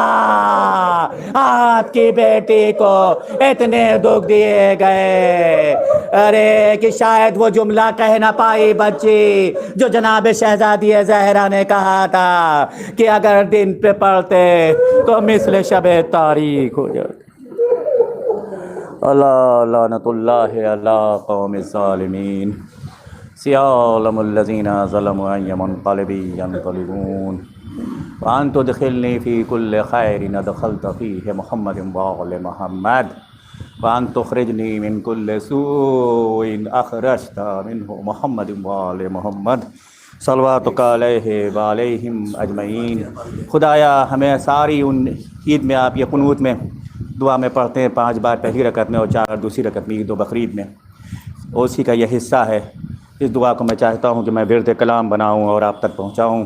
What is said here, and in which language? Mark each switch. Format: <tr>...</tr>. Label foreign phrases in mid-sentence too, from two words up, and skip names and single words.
<ur>آپ کی بیٹی کو اتنے دکھ دیے گئے کہ شاید وہ جملہ کہہ نہ پائی بچی جو جناب شہزادی زہرا نے کہا تھا کہ اگر دن پہ پڑھتے تو مثل شب تاریخ ہو جاتی۔</ur> <ar>اللہ لعنت اللہ علی قوم الظالمین، سیعلم الذین ظلموا ای منقلب ینقلبون وان تدخلنی فی کل خیر ادخلت فیہ محمد وآل محمد وان تخرجنی من کل سوء اخرجت منہ محمد وآل محمد صلواتک علیہ وعلیہم اجمعین۔</ar> <ur>خدایا ہمیں ساری ان عید میں آپ یہ قنوت میں دعا میں پڑھتے ہیں 5 بار پہلی رکعت میں اور 4 دوسری رکعت میں، عید و بقرعید میں، اسی کا یہ حصہ ہے۔ اس دعا کو میں چاہتا ہوں کہ میں ورد کلام بناؤں اور آپ تک پہنچاؤں۔</ur>